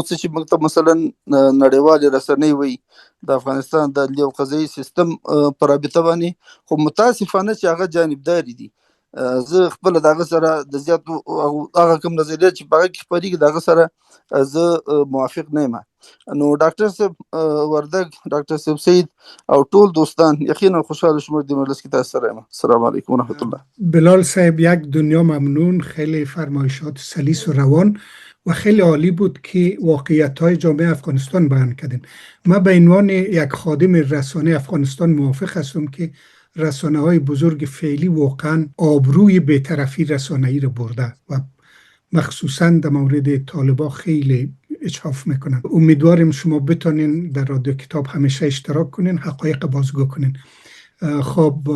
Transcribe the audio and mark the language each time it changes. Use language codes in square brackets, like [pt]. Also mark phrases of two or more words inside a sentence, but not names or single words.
[ps] چې موږ ته مثلا نړیوالې رسنۍ وي د افغانستان د عدلي او قضایي سیستم په رابطه باندې خو متاسفانه چې هغه جانبداري دي زه خپل دغه سره د زیاتو هغه کوم نظریات چې په کې خپرېږي دغه سره زه موافق نه یم نو ډاکټر صاحب وردګ ډاکټر صاحب سید او ټول دوستان یقینا خوشحال شما د مجلس کې تاسو سره یم [ar] السلام علیکم و رحمت الله [fa] بلال صاحب یک دنیا ممنون خیلی فرمایشات سلیس و روان و خیلی عالی بود که واقعیت‌های جامعه افغانستان بیان کردین من به عنوان یک خادم رسانه افغانستان موافق هستم که رسانه‌های بزرگ فعلی واقعا آبروی بی‌طرفی رسانه‌ای رو برده و مخصوصا در مورد طالبان خیلی اجحاف میکنن امیدواریم شما بتونین در رادیو کتاب همیشه اشتراک کنین حقایق بازگو کنین خب